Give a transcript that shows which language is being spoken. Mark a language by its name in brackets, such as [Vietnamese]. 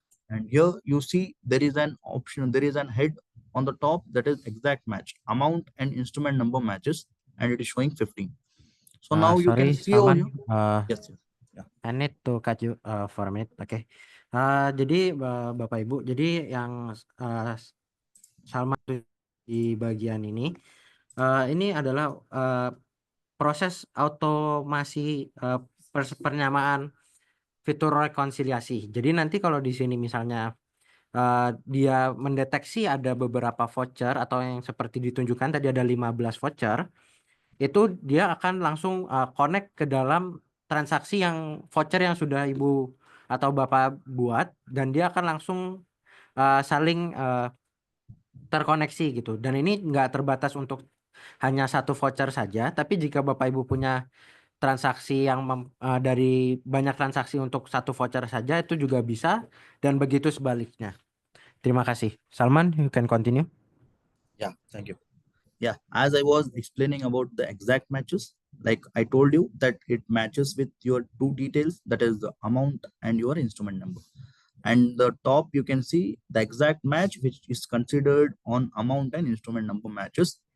[English] And here you see there is an option, there is an head on the top that is exact match, amount and instrument number matches, and it is showing 15. So now you can Sorry, see over Salman. here. Yes, yes. Yeah. I need to cut you for a minute. [Indonesian] Oke. Jadi Bapak Ibu, jadi yang Salman di bagian ini adalah proses otomasi penyamaan fitur rekonsiliasi. Jadi nanti kalau di sini misalnya dia mendeteksi ada beberapa voucher atau yang seperti ditunjukkan tadi ada 15 voucher, itu dia akan langsung connect ke dalam transaksi yang voucher yang sudah Ibu atau Bapak buat, dan dia akan langsung saling terkoneksi gitu. Dan ini nggak terbatas untuk hanya satu voucher saja, tapi jika Bapak Ibu punya transaksi yang dari banyak transaksi untuk satu voucher saja itu juga bisa, dan begitu sebaliknya. Terima kasih. [English] Salman, you can continue. Yeah, thank you. Yeah, as I was explaining about the exact matches, like I told you that it matches with your two details, that is the amount and your instrument number. And the top you can see the exact match which is considered on amount and instrument number matches.